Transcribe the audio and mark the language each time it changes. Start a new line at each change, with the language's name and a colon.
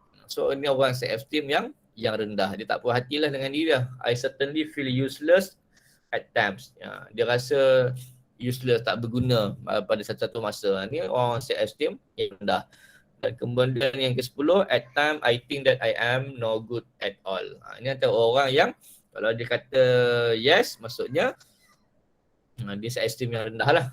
Malay: So ini orang self esteem yang rendah. Dia tak puas hatilah dengan diri dia.
English: I certainly feel useless at times.
Malay: Dia rasa useless, tak berguna pada satu masa. Ini orang self esteem yang rendah. Dan kemudian yang ke-10,
English: at time I think that I am no good at all.
Malay: Ini antara orang yang kalau dia kata yes, maksudnya dia self esteem yang rendah lah.